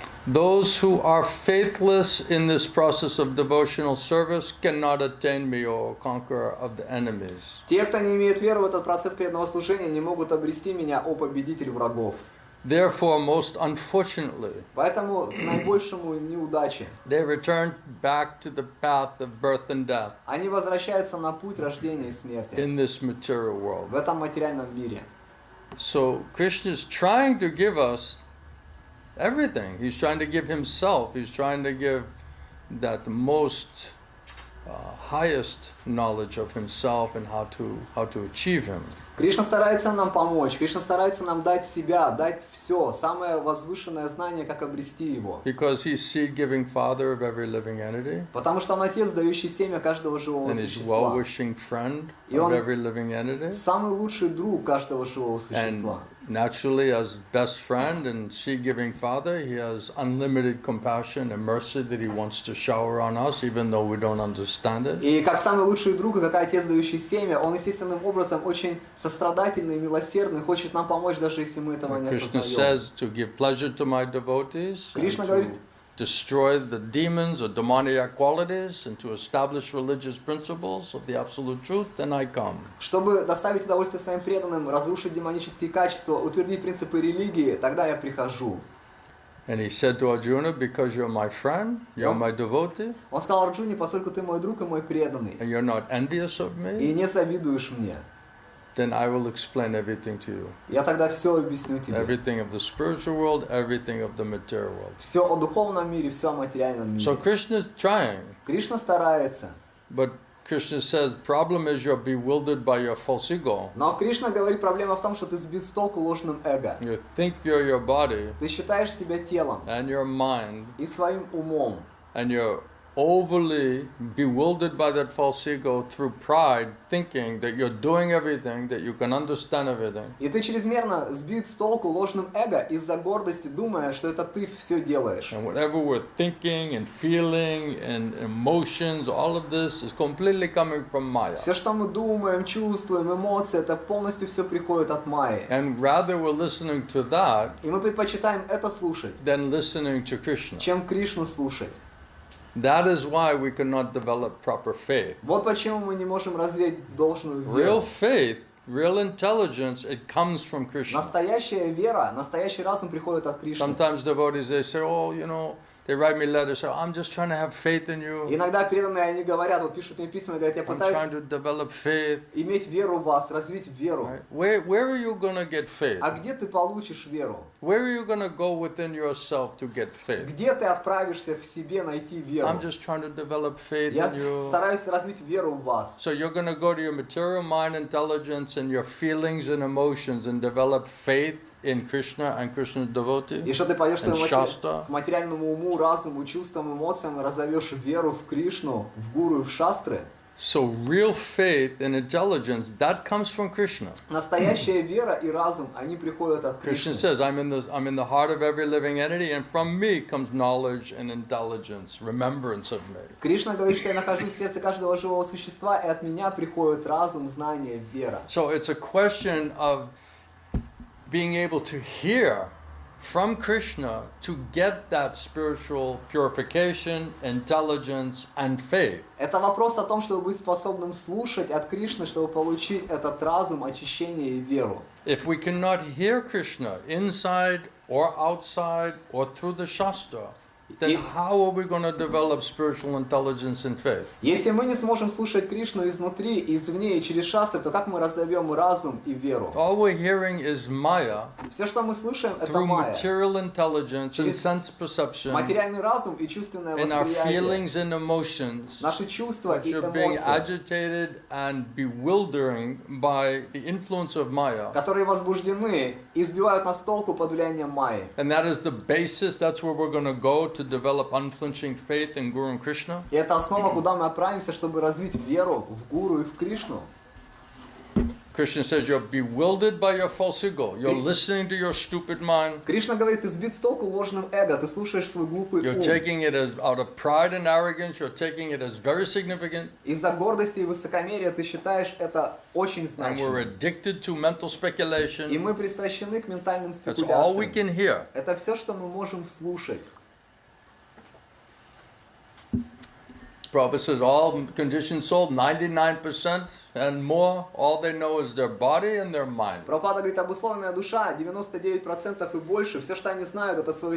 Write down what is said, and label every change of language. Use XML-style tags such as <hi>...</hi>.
<en>Those who are faithless in this process of devotional service cannot attain me, O conqueror of the enemies.</en> <ru>Те, кто не имеет веры в этот процесс преданного служения, не могут обрести меня, о победитель врагов.</ru> <en>Therefore, most unfortunately,</en> <ru>Поэтому к наибольшему неудаче</ru> <en>they return back to the path of birth and death</en> <ru>они возвращаются на путь рождения и смерти</ru> <en>in this material</en> <ru>в</ru> <en>world.</en> <ru>этом материальном мире.</ru> <en>So Krishna is trying to give us everything. He's trying to give himself. He's trying to give that most highest knowledge of himself and how to achieve him.</en> <ru>Кришна старается нам помочь, Кришна старается нам дать себя, дать все, самое возвышенное знание, как обрести его.</ru> <en>Because he's seed-giving father of every living entity.</en> <ru>Потому что он отец, дающий семя каждого живого</ru> <en>And he's</en> <ru>существа.</ru> <en>well-wishing friend</en> <ru>И</ru> <en>of</en> <ru>он</ru> <en>every living entity.</en> <ru>самый лучший друг каждого живого</ru> <en>And</en> <ru>существа.</ru> <en>naturally, as best friend and seed-giving father, he has unlimited compassion and mercy that he wants to shower on us, even though we don't understand it.</en> <ru>И как самый лучший друг, и как отец, дающий семя, он естественным образом очень сострадательный и милосердный, хочет нам помочь, даже если мы этого не</ru> <en>Krishna</en> <ru>осознаем.</ru> <en>says to give pleasure to my devotees, and</en> <ru>Кришна</ru> <en>to</en> <ru>говорит,</ru> <en>destroy the demons or demoniac qualities, and to establish religious principles of the absolute truth, then I come.</en> <ru>чтобы доставить удовольствие своим преданным, разрушить демонические качества, утвердить принципы религии, тогда я прихожу.</ru> <en>And he said to Arjuna, because you're my friend, you're my devotee,</en> <ru>Он сказал Арджуне, поскольку ты мой друг и мой преданный,</ru> <en>and you're not envious of</en> <ru>и</ru> <en>me,</en> <ru>не завидуешь мне,</ru> <en>then I will explain everything to you.</en> <ru>я тогда все объясню тебе.</ru> <en>Everything of the spiritual world, everything of the material world.</en> <ru>Все о духовном мире, все о материальном</ru> <en>So</en> <ru>мире.</ru> <en>Krishna is trying,</en> <ru>Кришна старается,</ru> <en>but Krishna says, problem is you're bewildered by your false ego.</en> <ru>но Кришна говорит, проблема в том, что ты сбит с толку ложным эго.</ru> <en>You think you're your body</en> <ru>Ты считаешь себя телом</ru> <en>and your mind,</en> <ru>и своим умом,</ru> <en>and you're overly bewildered by that false ego through pride, thinking that you're doing everything, that you can understand everything.</en> <ru>и ты чрезмерно сбит с толку ложным эго из-за гордости, думая, что это ты все делаешь.</ru> <en>And whatever we're thinking and feeling and emotions, all of this is completely coming from Maya.</en> <ru>Все, что мы думаем, чувствуем, эмоции, это полностью все приходит от Майи.</ru> <en>And rather we're listening to that</en> <ru>И мы предпочитаем это слушать,</ru> <en>than listening to Krishna.</en> <ru>чем Кришну слушать.</ru> <en>That is why we cannot develop proper faith.</en> <ru>Вот почему мы не можем развить должную</ru> <en>Real</en> <ru>веру.</ru> <en>faith, real intelligence, it comes from Krishna.</en> <ru>Настоящая вера, настоящий разум приходит от Кришны.</ru> <en>Sometimes devotees, they say, oh, they write me letters, say, I'm just trying to have faith in you.</en> <ru>Иногда преданные, они говорят, вот пишут мне письма и говорят, я</ru> <en>I'm trying</en> <ru>пытаюсь</ru> <en>to develop faith.</en> <ru>иметь веру в вас, развить веру.</ru> <en>Right? Where are you going to get faith?</en> <ru>А где ты получишь веру?</ru> <en>Where are you going to go within yourself to get faith?</en> <ru>Где ты отправишься в себе найти веру?</ru> <en>I'm just trying to develop faith</en> <ru>Я</ru> <en>in you.</en> <ru>стараюсь развить веру в вас.</ru> <en>So you're going to go to your material mind intelligence and your feelings and emotions and develop faith in Krishna and Krishna's devotee</en> <ru>И что ты пойдешь</ru> <en>and</en> <ru>своему</ru> <en>Shastra.</en> <ru>материальному уму, разуму, чувствам, эмоциям и разовьешь веру в Кришну, в Гуру и в Шастры.</ru> <en>So real faith and intelligence, that comes from Krishna.</en> <ru>Настоящая вера и разум, они приходят от</ru> <en>Krishna says, I'm in the heart of every living entity, and from me comes knowledge and intelligence, remembrance of me.</en> <ru>Кришна говорит, что я нахожусь в сердце каждого живого существа, и от меня приходит разум, знание, вера.</ru> <en>So it's a question of being able to hear from Krishna to get that spiritual purification, intelligence, and faith.</en> <ru>Это вопрос о том, чтобы быть способным слушать от Кришны, чтобы получить этот разум, очищение и веру.</ru> <en>If we cannot hear Krishna inside or outside or through the Shastra, then how are we going to develop spiritual intelligence and faith?</en> <ru>Если мы не сможем слушать Кришну изнутри, извне и через шастры, то как мы разовьем разум и веру?</ru> <en>All we're hearing is Maya</en> <ru>Все, что мы слышим, это</ru> <en>through</en> <ru>майя.</ru> <en>material intelligence and</en> <ru>Через</ru> <en>sense perception</en> <ru>Материальный разум и чувственное</ru> <en>and our</en> <ru>восприятие.</ru> <en>feelings and emotions,</en> <ru>Наши чувства</ru> <en>which</en> <ru>и</ru> <en>are being</en> <ru>эмоции,</ru> <en>agitated and bewildering by the influence of Maya.</en> <ru>которые возбуждены и сбивают нас с толку под влиянием майи.</ru> <en>And that is the basis, that's where we're going to go to develop unflinching faith in Guru and Krishna.</en> <ru>И это основа, куда мы отправимся, чтобы развить веру в Гуру и в Кришну.</ru> <en>Krishna says you're bewildered by your false ego. You're listening to your stupid mind.</en> <ru>Кришна говорит, ты сбит с толку ложным эго, ты слушаешь свой глупый</ru> <en>You're</en> <ru>ум.</ru> <en>taking it as out of pride and arrogance. You're taking it as very significant.</en> <ru>Из-за гордости и высокомерия ты считаешь это очень</ru> <en>And we're</en> <ru>значимым.</ru> <en>addicted to mental</en> <ru>И</ru> <en>speculation.</en> <ru>мы пристращены к ментальным</ru> <en>That's all we</en> <ru>спекуляциям.</ru> <en>can hear.</en> <ru>Это все, что мы можем слушать.</ru> <en>Prabhupada says all conditioned soul, 99% and more, all they know is their body and their mind.</en> <ru>Прабхупада говорит, обусловленная душа, 99% и больше, все, что они знают, это свое</ru>